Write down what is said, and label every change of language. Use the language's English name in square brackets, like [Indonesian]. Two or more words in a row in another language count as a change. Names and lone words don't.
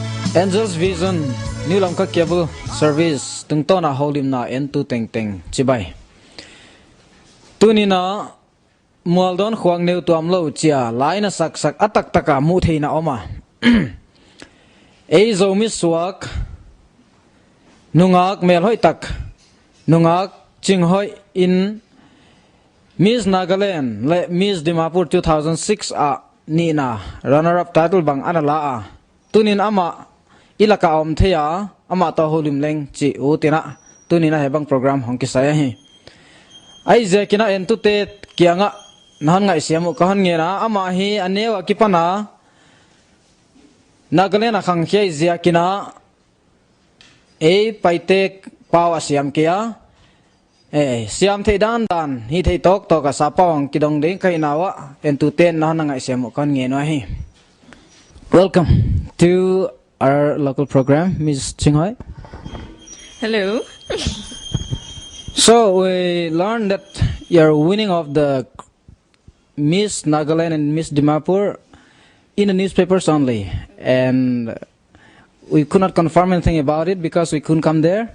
[Paite Chin] Angels Vision New Lamka Cable Service tung to na holim na en tu teng teng chibai tunina mualdon khuang neu tuam lo chia laina sak sak atak taka mu theina oma ei zo mi suak nungak mel hoi tak nungak Chinghoih in Miss Nagaland le Miss Dimapur 2006 a nina [English] runner up title [Paite Chin] bang anala a tunin ama ilaka om theya ama to holim leng chi utina tunina hebang program hongki saya hi ai je kina entu te kianga nan ngai siamu kahan ngena ama hi anewa kipana Nagaland akhang khei zia kina ei paite paw asiam kia siam the dan hi thei tok to ka sapawang kidong ding kai nawa entu ten nan ngai siamu kan nge no hi. [English] Welcome to our local program, Ms. Chinghoih. Hello. So we learned that you're winning of the Miss Nagaland and Miss Dimapur in the newspapers only, and we could not confirm anything about it because we couldn't come there.